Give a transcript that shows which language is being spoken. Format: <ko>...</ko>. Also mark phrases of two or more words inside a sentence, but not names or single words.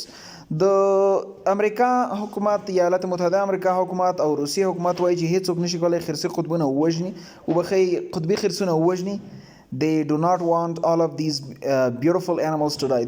<ps>د امریکا حکومت یا ایالات متحده امریکا حکومت او روسیه حکومت وایي چې هیڅوک نشي کولی خرسي قطبونه ووژني وبخي قطبي خرسونه ووژني.</ps> <en>They do not want all of these beautiful animals to die.</en>